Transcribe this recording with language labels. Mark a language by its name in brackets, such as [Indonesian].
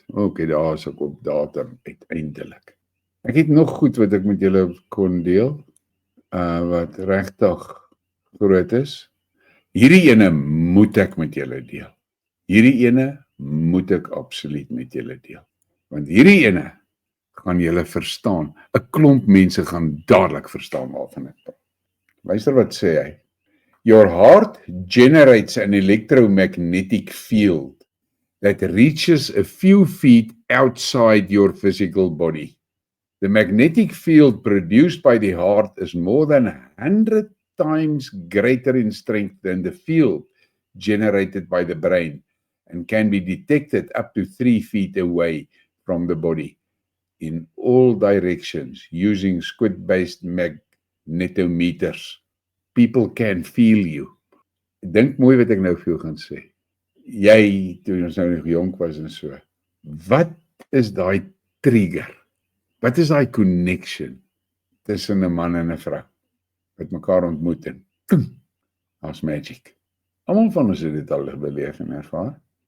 [Afrikaans] Okay, daar is ek op datum uiteindelik. Ek het nog goed wat ek met julle kon deel, wat regtig groot is. Hierdie ene moet ek met julle deel. Hierdie ene moet ek absoluut met julle deel. Want hierdie ene gaan julle verstaan. 'n Klomp mense gaan dadelik verstaan waarvan ek praat. Luister wat sê hy. [English] Your heart generates an electromagnetic field that reaches a few feet outside your physical body. The magnetic field produced by the heart is more than 100 times greater in strength than the field generated by the brain and can be detected up to 3 feet away from the body in all directions using squid-based magnetometers. People can feel you. [Afrikaans] Dink mooi wat ek nou vir jou gaan sê. Jy, toe ons nou nog jonk was en so, wat is daai trigger? Wat is daai connection tussen 'n man en 'n vrou wat mekaar ontmoet en as magic? Almal van ons het dit al beleef en ervaar.